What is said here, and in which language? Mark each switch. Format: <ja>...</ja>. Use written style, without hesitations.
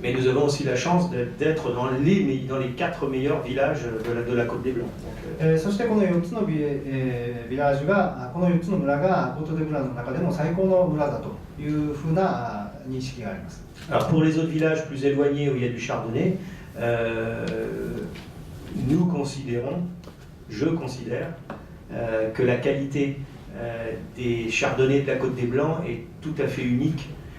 <fr>Mais nous avons aussi la chance d'être dans les 4 meilleurs villages de la Côte des Blancs.</fr> <ja>そしてこの4つのビラージュが、この4つの村がコート・デ・ブランの中でも最高の村だというふうな認識があります。</ja> <fr>Alors pour les autres villages plus éloignés où il y a du chardonnay, je considère que la qualité des chardonnays de la Côte des Blancs est tout à fait unique.</fr>